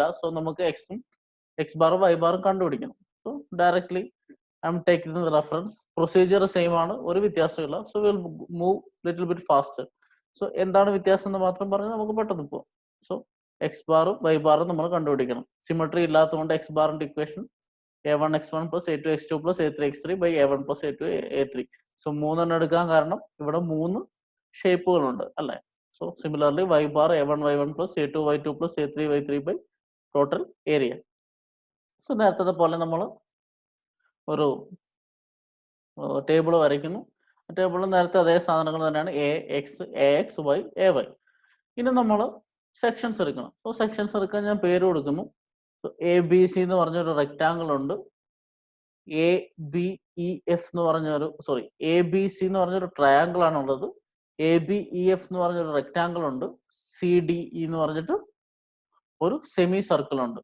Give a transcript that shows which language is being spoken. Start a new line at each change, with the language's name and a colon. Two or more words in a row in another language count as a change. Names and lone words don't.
Malayalam: സോ നമുക്ക് എക്സ് ബാറും വൈ ബാറും കണ്ടുപിടിക്കണം.
English: so directly I am taking the reference. procedure same
Malayalam: ആണ്, ഒരു വ്യത്യാസമില്ല.
English: so will move little bit faster.
Malayalam: സോ എന്താണ് വ്യത്യാസം എന്ന് മാത്രം പറഞ്ഞാൽ നമുക്ക് പെട്ടെന്ന് പോകാം. സോ എക്സ് ബാറും വൈ ബാറും നമ്മൾ കണ്ടുപിടിക്കണം. സിമെട്രി ഇല്ലാത്തതുകൊണ്ട് എക്സ് ബാറിന്റെ ഇക്വേഷൻ
English: a1 x1 plus a2 x2 plus a3 x3 by a1 plus a2 a3.
Malayalam: സോ 3 എടുക്കാൻ കാരണം ഇവിടെ 3 ഷേപ്പുകളുണ്ട് അല്ലെ?
English: so similarly y bar a1 y1 plus a2 y2 plus a3 y3 by total area.
Malayalam: സോ നേരത്തെ പോലെ നമ്മൾ ഒരു ടേബിൾ വരയ്ക്കുന്നു. ടേബിളിൽ നേരത്തെ അതേ സാധനങ്ങൾ തന്നെയാണ്, എ എക്സ് വൈ എ വൈ. ഇനി നമ്മൾ സെക്ഷൻസ് എടുക്കണം. സോ സെക്ഷൻസ് എടുക്കാൻ ഞാൻ പേര് കൊടുക്കുന്നു. എ ബി സി എന്ന് പറഞ്ഞൊരു റെക്ടാങ്കിൾ ഉണ്ട്, എ ബി ഇ എഫ് എന്ന് പറഞ്ഞൊരു എ ബി സി എന്ന് പറഞ്ഞൊരു ട്രയാങ്കിൾ ആണുള്ളത്, എ ബി ഇ എഫ് എന്ന് പറഞ്ഞൊരു റെക്ടാങ്കിൾ ഉണ്ട്, സി ഡി ഇ എന്ന് പറഞ്ഞിട്ട് ഒരു
English: semi circle
Malayalam: ഉണ്ട്.